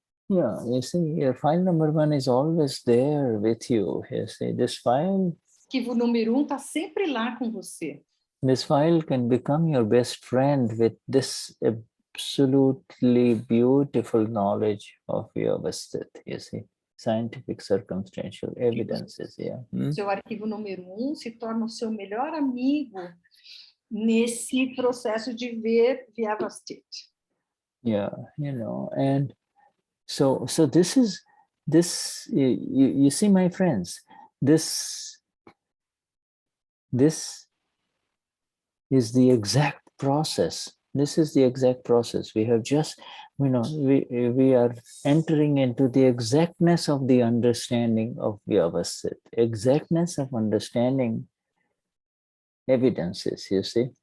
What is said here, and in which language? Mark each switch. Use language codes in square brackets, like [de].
[en] Yeah, you see, your file number 1 is always there with you. You see, this file. [pt] Arquivo número 1 está sempre lá com você. [en] This file can become your best friend with this absolutely beautiful knowledge of Vyavasthit, you see, scientific circumstantial evidences. Yeah. [pt] Seu arquivo número 1 se torna o seu melhor amigo nesse processo de ver Vyavasthit. [en] Yeah, and so this you see, my friends, this is the exact process. This is the exact process. We have just, we are entering into the exactness of the understanding of Vyavasthit, exactness of understanding evidences, you see.